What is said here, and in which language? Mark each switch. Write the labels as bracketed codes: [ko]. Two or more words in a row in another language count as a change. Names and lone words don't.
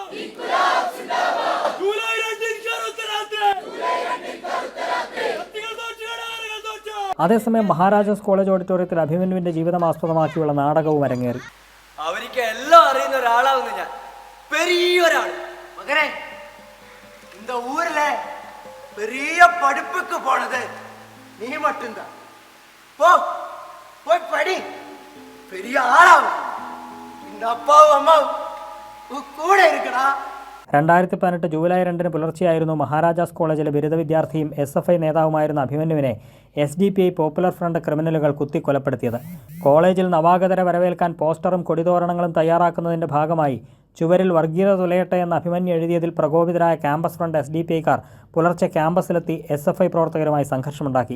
[ml] അതേസമയം മഹാരാജാസ് കോളേജ് ഓഡിറ്റോറിയത്തിൽ അഭിമന്യുവിന്റെ ജീവിതം ആസ്പദമാക്കിയുള്ള നാടകവും അരങ്ങേറി. അവർക്ക് എല്ലാം അറിയുന്ന ഒരാളാവുന്ന ഞാൻ പെരിയൊരാള് മകനെ [ta] இந்த ஊர்ல பெரிய படிப்புக்கு போனது நீ மட்டும்தான். போய் படி, பெரிய ஆளாவும். இந்த அப்பாவும் அம்மாவும் கூட இருக்கடா. [ml] 2018 ജൂലൈ 2 പുലർച്ചെയായിരുന്നു മഹാരാജാസ് കോളേജിലെ ബിരുദ വിദ്യാർത്ഥിയും SFI നേതാവുമായിരുന്ന അഭിമന്യുവിനെ SDPI പോപ്പുലർ ഫ്രണ്ട് ക്രിമിനലുകൾ കുത്തിക്കൊലപ്പെടുത്തിയത്. കോളേജിൽ നവാഗതരെ വരവേൽക്കാൻ പോസ്റ്ററും കൊടിതോരണങ്ങളും തയ്യാറാക്കുന്നതിൻ്റെ ഭാഗമായി ചുവരിൽ വർഗീയത തുലയട്ടെ എന്ന് അഭിമന്യു എഴുതിയതിൽ പ്രകോപിതരായ ക്യാമ്പസ് ഫ്രണ്ട് SDPIക്കാർ പുലർച്ചെ ക്യാമ്പസിലെത്തി SFI പ്രവർത്തകരുമായി സംഘർഷമുണ്ടാക്കി.